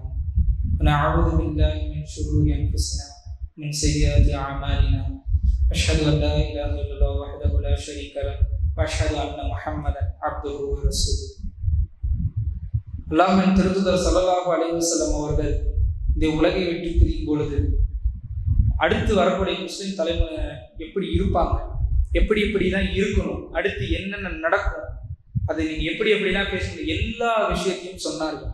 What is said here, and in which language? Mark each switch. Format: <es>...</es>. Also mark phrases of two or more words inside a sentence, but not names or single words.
<ar>ونعوذ بالله من شرور انفسنا من سيئات اعمالنا اشهد ان لا اله الا الله وحده لا شريك له واشهد ان محمدا عبده ورسوله.</ar> <ta>அல்லாஹ்வின் திருத்தூதர்</ta> <ar>صلى الله عليه وسلم</ar> <ta>அவர்கள் இந்த உலகை விட்டு பிரியும் பொழுது அடுத்து வரக்கூடிய முஸ்லிம் தலைமுறையினர் எப்படி இருப்பாங்க, எப்படிதான் இருக்கணும், அடுத்து என்னென்ன நடக்கும், அதை நீங்க எப்படிலாம் பேசணும், எல்லா விஷயத்தையும் சொன்னார்கள்.</ta>